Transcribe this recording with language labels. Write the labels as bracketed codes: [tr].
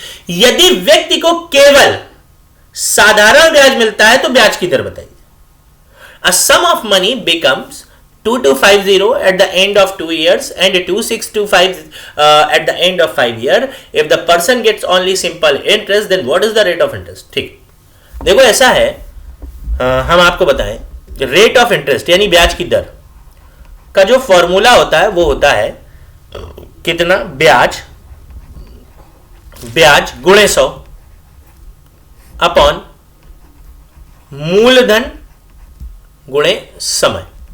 [hi] यदि व्यक्ति को केवल साधारण ब्याज मिलता है तो ब्याज की दर बताइए। [en] A sum of money becomes 2250 at the end of 2 years and 2625 at the end of 5 years. If the person gets only simple interest, then what is the rate of interest? [hi] ठीक, देखो ऐसा है, हम आपको बताएं, रेट ऑफ इंटरेस्ट यानी ब्याज की दर का जो फॉर्मूला होता है वो होता है कितना? ब्याज गुणे 100 अपॉन मूलधन गुणे समय।